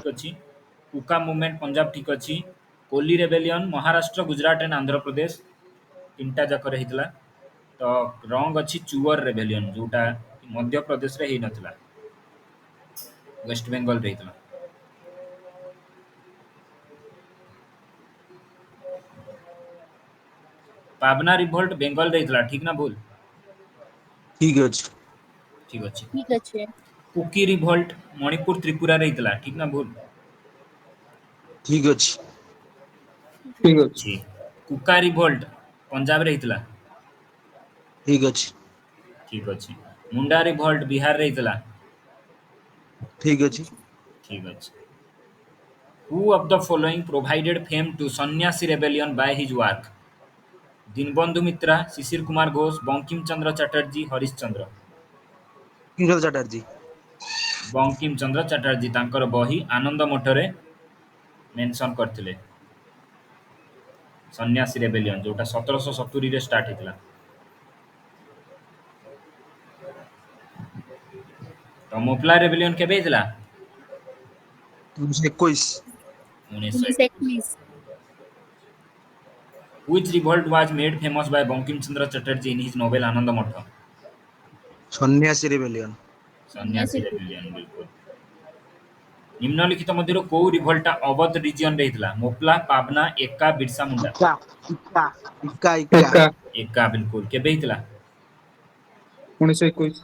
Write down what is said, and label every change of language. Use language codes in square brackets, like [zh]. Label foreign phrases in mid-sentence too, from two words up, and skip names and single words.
[or] ଠିକ ଅଛି କୁକା ମୁଭମେଣ୍ଟ ପଞ୍ଜାବ ଠିକ ଅଛି କୋଲି ରେବେଲିୟନ ମହାରାଷ୍ଟ୍ର ଗୁଜରାଟ ଆଣ୍ଡ ଆନ୍ଧ୍ରପ୍ରଦେଶ ତିନିଟା ଯାକରେ ହେଇଥିଲା ତ ରଙ୍ଗ ଅଛି ଚୁଅର ରେବେଲିୟନ ଯୋଉଟା ମଧ୍ୟପ୍ରଦେଶରେ ହେଇନଥିଲା ୱେଷ୍ଟ ବେଙ୍ଗଲରେ ହେଇଥିଲା ପାବନା ରିଭୋଲ୍ଟ ବେଙ୍ଗଲରେ ହେଇଥିଲା ଠିକ ନା ଭୁଲ ଠିକ ଅଛି ଠିକ ଅଛି କୁକି ରିଭୋଲ୍ଟ ମଣିପୁର ତ୍ରିପୁରାରେ ହେଇଥିଲା ଠିକ ନା ଭୁଲ ଠିକ ଅଛି ठीक है ଅଛି କୁକା ରିଭୋଲ୍ଟ ପଞ୍ଜାବରେ ହେଇଥିଲା ଠିକ ଅଛି ଠିକ ଅଛି ମୁଣ୍ଡା ରିଭୋଲ୍ଟ ବିହାରରେ ହେଇଥିଲା ଠିକ ଅଛି ଠିକ ଅଛି [en] Who of the following provided fame to Sannyasi rebellion by his work? [or] ଦୀନବନ୍ଧୁ ମିତ୍ରା ଶିଶିର କୁମାର ଘୋଷ ବଙ୍କିମ ଚନ୍ଦ୍ର ଚାଟାର୍ଜୀ ହରିଶ ଚନ୍ଦ୍ର କିଶୋର ଚାଟାର୍ଜୀ ବଙ୍କିମ ଚନ୍ଦ୍ର ଚାଟାର୍ଜୀ ତାଙ୍କର ବହି ଆନନ୍ଦ ମଠରେ ମେନସନ କରିଥିଲେ ସନ୍ନ୍ୟାସୀ ରେବେଲିୟନ ଯୋଉଟା 1770 ଷ୍ଟାର୍ଟ ହେଇଥିଲା ତ ମୋପଲା ରେବେଲିୟନ କେବେ ହେଇଥିଲା 1921 [en] 1921 Which revolt was made famous by Bankim Chandra Chatterjee in his novel Ananda Matha? [or] ସନ୍ନ୍ୟାସୀ ରେବେଲିୟନ ସନ୍ନ୍ୟାସୀ ରେବେଲିୟନ ବିଲକୁଲ ନିମ୍ନଲିଖିତ ମଧ୍ୟରୁ କୋଉ ରିଭଲ୍ଟଟା ଅବଧ ରିଜିୟନରେ ହେଇଥିଲା ମୋପଲା ପାବନା ଏକା ବିର୍ସା ମୁଣ୍ଡା ଇକା ଇକା ଇକା ଇକା इक्का ଏକା ବିଲକୁଲ କେବେ ହେଇଥିଲା 1921